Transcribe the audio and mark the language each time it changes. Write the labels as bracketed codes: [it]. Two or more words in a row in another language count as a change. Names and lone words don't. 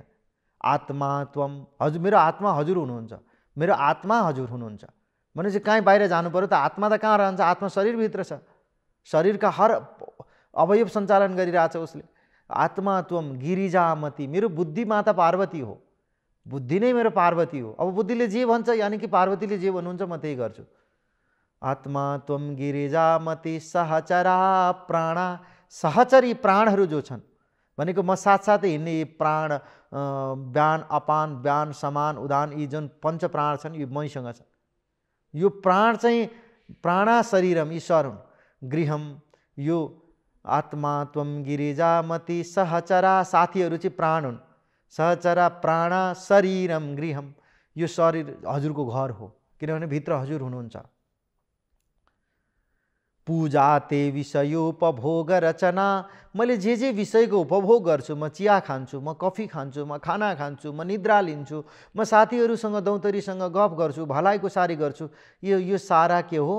[sa] आत्मा त्वम, [ne] हजुर मेरो आत्मा हजुर हुनुहुन्छ, मेरो आत्मा हजुर हुनुहुन्छ भनेपछि कहीँ बाहिर जानु पर्यो त आत्मा त कहाँ रहन्छ? आत्मा शरीरभित्र छ, शरीरका हर अवयव सञ्चालन गरिरहेछ उसले। [sa] आत्मा त्वम गिरिजामती, [ne] मेरो बुद्धि माता पार्वती हो, बुद्धि नै मेरो पार्वती हो। अब बुद्धिले जे भन्छ, यानि कि पार्वतीले जे भन्नुहुन्छ म त्यही गर्छु। [sa] आत्मा त्वम गिरिजामती सहचरा प्राणा, [ne] सहचरी प्राणहरू जो छन् भनेको म साथसाथै हिँड्ने यी प्राण, व्यान, अपान, व्यान, समान, उदान, यी जुन पञ्च प्राण छन् यो मसँग छन्। यो प्राण चाहिँ [sa] प्राणा शरीरम, [ne] ईश्वर हुन्। [sa] गृहम, यो आत्मा त्वम गिरिजामती सहचरा, [ne] साथीहरू चाहिँ प्राण हुन्। [sa] सहचरा प्राणा शरीरम गृहम, [ne] यो शरीर हजुरको घर हो, किनभने भित्र हजुर हुनुहुन्छ। [sa] पूजा ते विषयोपभोग रचना, [ne] मैले जे विषयको उपभोग गर्छु, म चिया खान्छु, म कफी खान्छु, म खाना खान्छु, म निद्रा लिन्छु, म साथीहरूसँग दौतरीसँग गफ गर्छु, भलाइको सारी गर्छु, यो सारा के हो?